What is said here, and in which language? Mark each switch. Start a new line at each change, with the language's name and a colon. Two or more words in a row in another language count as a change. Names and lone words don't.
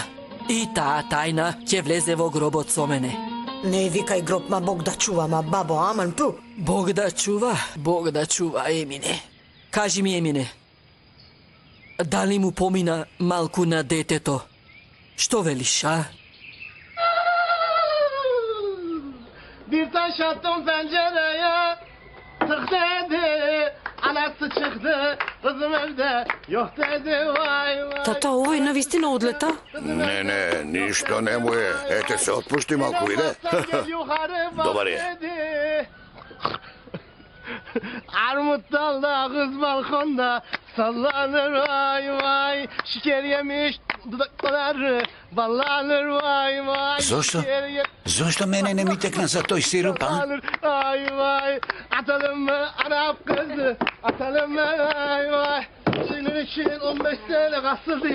Macedonian: И таа тајна ќе влезе во гробот со мене. Не викај гроб, ма Бог да чува, ма бабо, аман пу. Бог да чува, Емине. Кажи ми, Емине, дали му помина малку на детето? Што велиш, а?
Turkish: Bir taş attım pencereye, tık dedi, anası çıktı, kızım evde yok dedi, vay vay.
Macedonian: Тата, овој навистина одлета? Не, ништо не му е. Ете се, отпушти малку, иде. Добар е.
Turkish: Armut dalda, kız balkonda sallanır vay vay. Şeker yemiş dudakları ballanır vay vay.
Macedonian: Зошто? Зошто мене не ми текна за тој сируп, а?
Turkish: Vay vay. Atalım mı Arap kızı? Atalım mı vay vay. Senin için 15 sene kasır diye.